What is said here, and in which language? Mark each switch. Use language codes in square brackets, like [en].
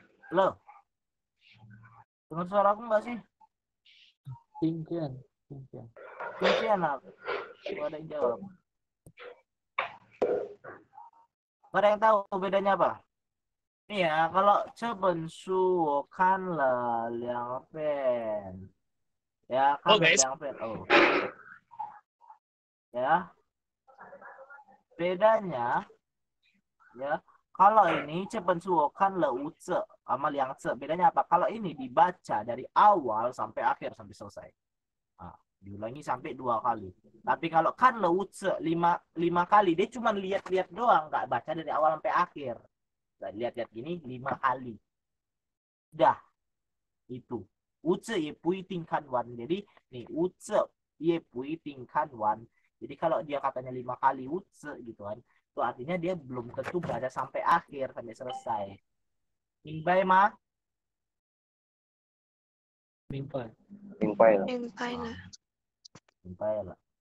[id] Halo. Dengar suara aku nggak sih? [zh] Ting Chien. [id] Ting Chien aku. Ada yang jawab. Ada yang tahu bedanya apa? Nih ya, kalau [zh] 这本书我看了2遍. [id] Ya, kan [en] guys. [zh] 2遍.Oh. [id] Ya. Bedanya ya, kalau ini [zh] 这本书我看了5次 [id] sama 2次. Bedanya apa? Kalau ini dibaca dari awal sampai akhir sampai selesai. Nah, diulangi sampai 2 kali. Tapi kalau kan le 5 kali, dia cuma lihat-lihat doang, nggak baca dari awal sampai akhir. Lihat-lihat gini 5 kali. Dah. Itu. [zh] 5次也不一定看完. [id] Jadi nih [zh] 5次也不一定看完. [id] Jadi kalau dia katanya 5 kali 5次 gitu kan, itu artinya dia belum tentu baca sampai akhir, sampai selesai. [zh] Mingbai ma? Mingbai. Mingbai lah. 明白了。 Mingbai lah.